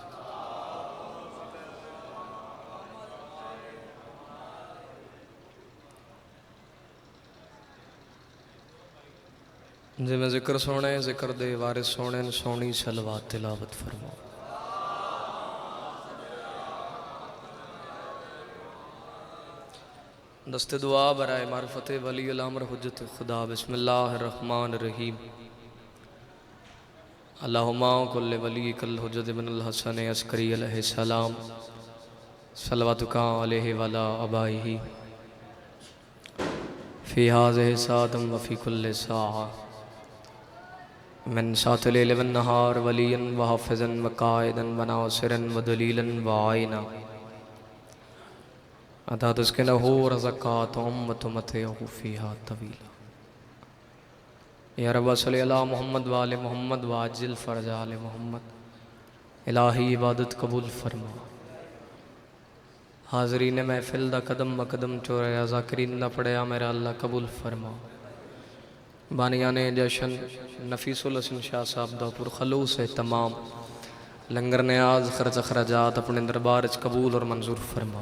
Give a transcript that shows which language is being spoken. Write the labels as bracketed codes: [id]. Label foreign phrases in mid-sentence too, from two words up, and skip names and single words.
[pa] جیمیں ذکر سوہنے ذکر دے وارث سوہنے سوہنی صلوات تلاوت فرماؤ. [ur] دستِ دعا برائے معرفت ولی امر حجت خدا بسم اللہ الرحمن الرحیم. [ar] اللهم كن لوليك الحجة ابن الحسن العسكري عليه السلام صلواتك عليه وعلى آبائه في هذه الساعة وفي كل ساعة من ساعات الليل والنهار وليا وحافظا وقائدا وناصرا ودليلا وعينا حتى تسكنه أرضك طوعا وتمتعه فيها طويلا. يا رب صل على محمد وآل محمد وعجل فرج آل محمد. [pa] الٰہی عبادت قبول فرما حاضرین محفل دا قدم مقدم چوریا ذاکرین دا پڑھیا میرا اللہ قبول فرما. بانیاں نے جشن نفیس الحسن شاہ صاحب دا پرخلوص ہے تمام لنگر نیاز خرچ اخراجات اپنے دربار چ قبول اور منظور فرما.